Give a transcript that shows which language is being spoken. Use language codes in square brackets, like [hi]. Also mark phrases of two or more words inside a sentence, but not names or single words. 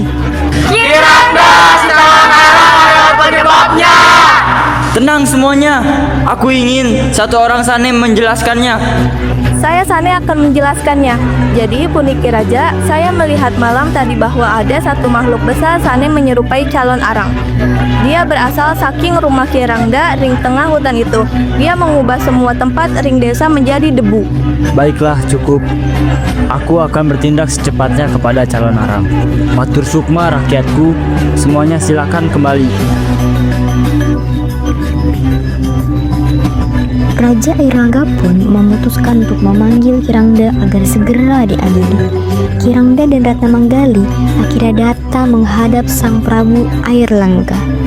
[id] Kirangda si calon arang adalah penyebabnya. Tenang semuanya, aku ingin satu orang Sanem menjelaskannya. Saya Sane akan menjelaskannya. Jadi puniki raja, saya melihat malam tadi bahwa ada satu makhluk besar Sane menyerupai calon arang. Dia berasal saking rumah Kirangda ring tengah hutan itu. Dia mengubah semua tempat ring desa menjadi debu. Baiklah, cukup. Aku akan bertindak secepatnya kepada calon arang. [ban] Matur sukma rakyatku, [id] semuanya silakan kembali. Raja Airnaga pun memutuskan untuk memanggil Kirangda agar segera diadili. Kirangda dan Ratna Manggali akhirnya datang menghadap Sang Prabu Airlangga.